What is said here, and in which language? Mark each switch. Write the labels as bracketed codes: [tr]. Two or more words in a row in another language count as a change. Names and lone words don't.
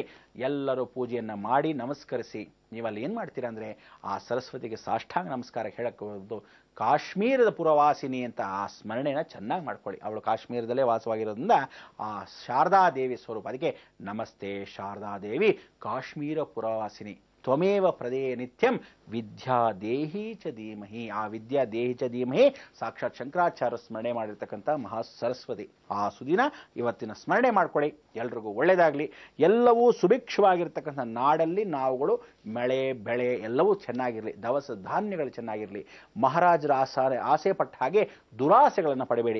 [kn] ಎಲ್ಲರೂ ಪೂಜೆಯನ್ನ ಮಾಡಿ ನಮಸ್ಕರಿಸಿ. ನೀವಲ್ಲಿ ಏನು ಮಾಡ್ತೀರಾ ಅಂದರೆ ಆ ಸರಸ್ವತಿಗೆ ಸಾಷ್ಟಾಂಗ ನಮಸ್ಕಾರ ಹೇಳಕ್ಕೆ ಕಾಶ್ಮೀರದ ಪುರವಾಸಿನಿ ಅಂತ ಆ ಸ್ಮರಣೆನ ಚೆನ್ನಾಗಿ ಮಾಡ್ಕೊಳ್ಳಿ. ಅವಳು ಕಾಶ್ಮೀರದಲ್ಲೇ ವಾಸವಾಗಿರೋದ್ರಿಂದ ಆ ಶಾರದಾದೇವಿ ಸ್ವರೂಪ. [sa] ಅದಕ್ಕೆ ನಮಸ್ತೆ ಶಾರದಾದೇವಿ ಕಾಶ್ಮೀರ ಪುರವಾಸಿನಿ ತ್ವಮೇವ ಪ್ರದೇಯ ನಿತ್ಯಂ ವಿದ್ಯಾ ದೇಹಿ ಚ ಧೀಮಹಿ. [kn] ಆ [sa] ವಿದ್ಯಾ ದೇಹಿ ಚ ಧೀಮಹಿ [kn] ಸಾಕ್ಷಾತ್ ಶಂಕರಾಚಾರ್ಯ ಸ್ಮರಣೆ ಮಾಡಿರ್ತಕ್ಕಂಥ ಮಹಾ ಸರಸ್ವತಿ. ಆ ಸುದಿನ ಇವತ್ತಿನ ಸ್ಮರಣೆ ಮಾಡ್ಕೊಳ್ಳಿ. ಎಲ್ರಿಗೂ ಒಳ್ಳೆಯದಾಗಲಿ. ಎಲ್ಲವೂ ಸುಭಿಕ್ಷವಾಗಿರ್ತಕ್ಕಂಥ ನಾಡಲ್ಲಿ ನಾವುಗಳು ಮಳೆ ಬೆಳೆ ಎಲ್ಲವೂ ಚೆನ್ನಾಗಿರಲಿ. ದವಸ ಧಾನ್ಯಗಳು ಚೆನ್ನಾಗಿರಲಿ. ಮಹಾರಾಜರ ಆಸೆ ಪಟ್ಟ ಹಾಗೆ ದುರಾಸೆಗಳನ್ನು ಪಡಬೇಡಿ.